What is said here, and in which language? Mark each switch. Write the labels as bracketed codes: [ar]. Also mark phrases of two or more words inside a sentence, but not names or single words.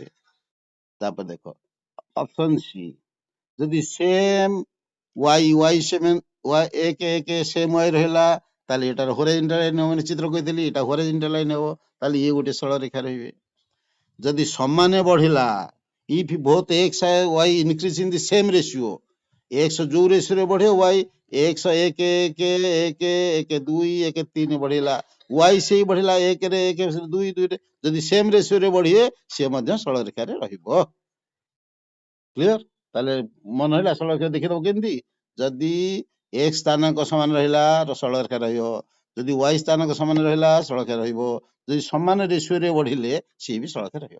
[or] ତାପରେ ଦେଖ [en] option C, [or] ଯଦି [en] same y same same y [or] ରହିଲା, ତାହେଲେ ଏଟାର [en] horizontal line [or] ହବ। ଚିତ୍ର କହିଥିଲି ଏଟା [en] horizontal line [or] ହବ, ତାହେଲେ ଇଏ ଗୋଟେ ସରଳରେଖା ରହିବେ। ଯଦି ସମାନ ବଢିଲା, [en] if both x and y increase in the same ratio, [or] x ଯୋଉ ରେସିଓରେ ବଢିବ y, x 1 1 1 1 2 1 3 ବଢିଲା, y ସେଇ ବଢିଲା 1 ରେ 1 2 2 ରେ, ଯଦି [en] same ratioରେ [or] ବଢିବେ ସେ ମଧ୍ୟ ସରଳରେଖାରେ ରହିବ। କ୍ଲିୟର? ତାହେଲେ ମନେ ରହିଲା ସରଳରେଖା ଦେଖିଦବ କେମିତି? ଯଦି x ସ୍ଥାନାଙ୍କ ସମାନ ରହିଲା ସରଳରେଖା ରହିବ, ଯଦି y ସ୍ଥାନାଙ୍କ ସମାନ ରହିଲା ସରଳରେଖା ରହିବ, ଯଦି ସମାନ ରେସିଓରେ ବଢିଲେ ସିଏ ବି ସରଳରେଖା ରହିବ।